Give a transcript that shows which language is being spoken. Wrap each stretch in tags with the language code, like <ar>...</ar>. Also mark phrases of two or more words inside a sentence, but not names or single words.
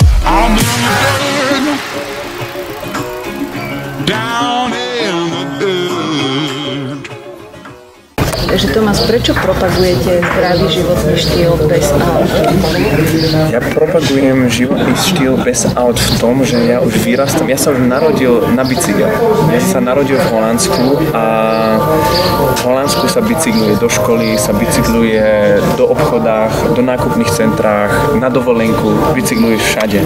<en>I'm in the dirt, down in the dirt.</en> <sk>Takže Tomás, prečo propagujete zdravý životný štýl bez aut? Ja propagujem životný štýl bez aut v tom, že ja už vyrastám, ja sa už narodil na bicykel. Ja sa narodil v Holandsku a v Holandsku sa bicykluje do školy, sa bicykluje do obchodách, do nákupných centrách, na dovolenku, bicykluje všade.</sk>